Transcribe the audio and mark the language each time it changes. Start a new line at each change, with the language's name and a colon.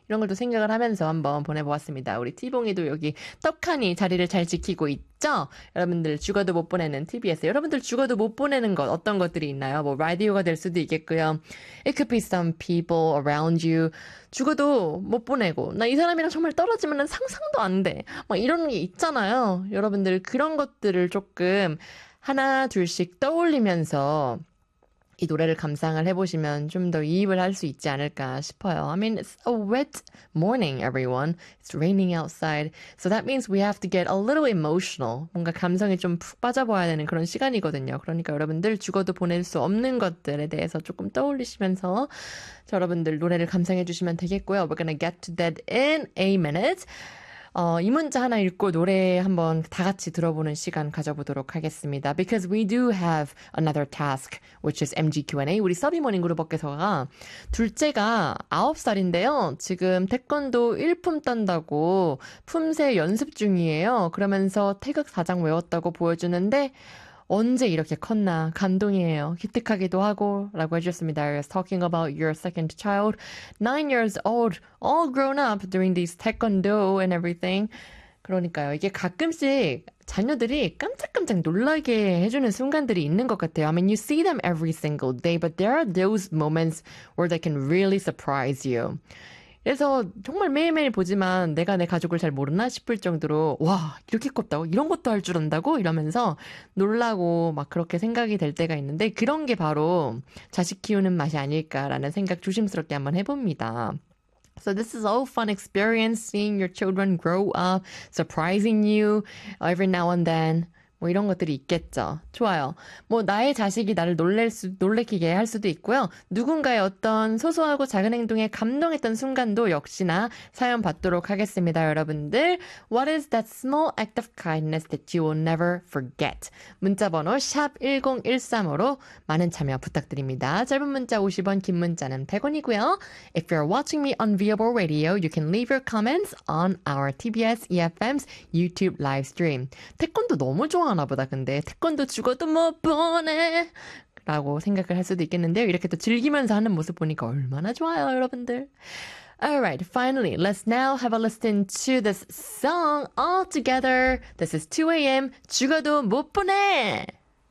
Korean: 이런 걸 또 생각을 하면서 한번 보내보았습니다. 우리 티봉이도 여기 떡하니 자리를 잘 지키고 있죠? 여러분들 죽어도 못 보내는 TBS. 여러분들 죽어도 못 보내는 것 어떤 것들이 있나요? 뭐 라디오가 될 수도 있겠고요.
English: It could be some people around you.
Korean: 죽어도 못 보내고 나 이 사람이랑 정말 떨어지면 상상도 안 돼. 막 이런 게 있잖아요. 여러분들 그런 것들을 조금 하나 둘씩 떠올리면서 이 노래를 감상을 해보시면 좀 더 이입을 할 수 있지 않을까 싶어요.
English: I mean, it's a wet morning, everyone. It's raining outside. So that means we have to get a little emotional.
Korean: 뭔가 감성이 좀 푹 빠져봐야 되는 그런 시간이거든요. 그러니까 여러분들 죽어도 보낼 수 없는 것들에 대해서 조금 떠올리시면서 여러분들 노래를 감상해 주시면 되겠고요.
English: We're gonna get to that in a minute.
Korean: 이 문자 하나 읽고 노래 한번 다 같이 들어보는 시간 가져보도록 하겠습니다.
English: Because we do have another task, which is MG Q&A.
Korean: 우리 서비 모닝 그룹께서가 둘째가 9살인데요. 지금 태권도 1품 딴다고 품새 연습 중이에요. 그러면서 태극 4장 외웠다고 보여주는데 언제 이렇게 컸나 감동이에요. 기특하기도 하고 라고 해주셨습니다.
English: I was talking about your second child. 9 years old, all grown up during these taekwondo and everything.
Korean: 그러니까요. 이게 가끔씩 자녀들이 깜짝깜짝 놀라게 해주는 순간들이 있는 것 같아요.
English: I mean, you see them every single day, but there are those moments where they can really surprise you.
Korean: 그래서 정말 매일매일 보지만 내가 내 가족을 잘 모르나 싶을 정도로 와 이렇게 컸다고? 이런 것도 할 줄 안다고? 이러면서 놀라고 막 그렇게 생각이 될 때가 있는데 그런 게 바로 자식 키우는 맛이 아닐까라는 생각 조심스럽게 한번 해봅니다.
English: So this is all fun experience seeing your children grow up, surprising you every now and then.
Korean: 뭐 이런 것들이 있겠죠. 좋아요. 뭐 나의 자식이 나를 놀래키게 할 수도 있고요. 누군가의 어떤 소소하고 작은 행동에 감동했던 순간도 역시나 사연 받도록 하겠습니다. 여러분들
English: What is that small act of kindness that you will never forget?
Korean: 문자번호 샵 1013으로 많은 참여 부탁드립니다. 짧은 문자 50원, 긴 문자는 100원이고요.
English: If you're watching me on Viable Radio, you can leave your comments on our TBS EFM's YouTube live stream.
Korean: 태권도 너무 좋아요. 좋아하나보다 근데 태권도 죽어도 못 보내 라고 생각을 할 수도 있겠는데요. 이렇게 또 즐기면서 하는 모습 보니까 얼마나 좋아요 여러분들.
English: Alright, finally, let's now have a listen to this song all together. This is 2am 죽어도 못 보내.